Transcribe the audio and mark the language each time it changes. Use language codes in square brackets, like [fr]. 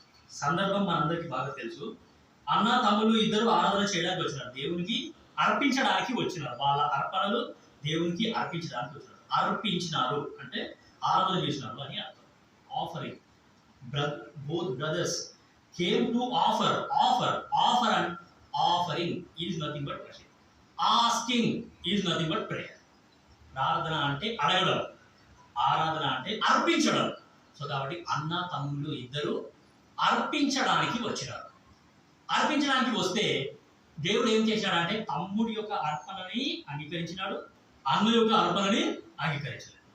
[te] సందర్భం మనందరికీ బాగా తెలుసు. అన్న తమ్ముళ్ళు ఇద్దరు ఆరాధన చేయడానికి వచ్చినారు, దేవునికి అర్పించడానికి వచ్చినారు. వాళ్ళ అర్పణలు దేవునికి అర్పించడానికి వచ్చినారు. అర్పించినారు అంటే ఆరాధన చేసినారు అని అర్థం. [en] Offering. Both brothers came to offer and offering is nothing but worship. Asking is nothing but prayer. [te] ప్రార్థన అంటే అడగడం, ఆరాధన అంటే అర్పించడం. సో కాబట్టి అన్న తమ్ముళ్ళు ఇద్దరు అర్పించడానికి వచ్చినారు. అర్పించడానికి వస్తే దేవుడు ఏం చేశాడంటే తమ్ముడి యొక్క అర్పణని అంగీకరించినాడు, అన్న యొక్క అర్పణని అంగీకరించలేదు.